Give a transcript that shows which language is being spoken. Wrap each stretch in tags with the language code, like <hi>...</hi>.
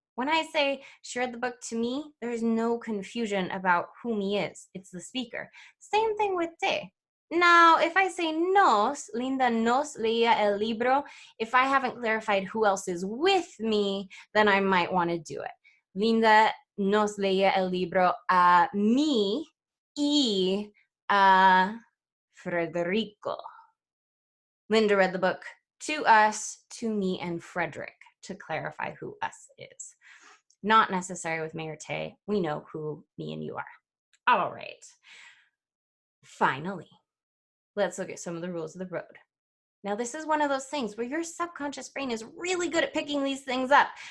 <en>When I say she read the book to me, there's no confusion about who me is. It's the speaker. Same thing with te. Now, if I say nos,</en> <es>Linda nos leía el libro,</es> <en>if I haven't clarified who else is with me, then I might want to do it.</en> <es>Linda nos leía el libro a mí y a Frederico.</es> <en>Linda read the book to us, to me, and Frederick, to clarify who us is. Not necessary with me or te. We know who me and you are. All right. Finally, let's look at some of the rules of the road. Now, this is one of those things where your subconscious brain is really good at picking these things up.</en>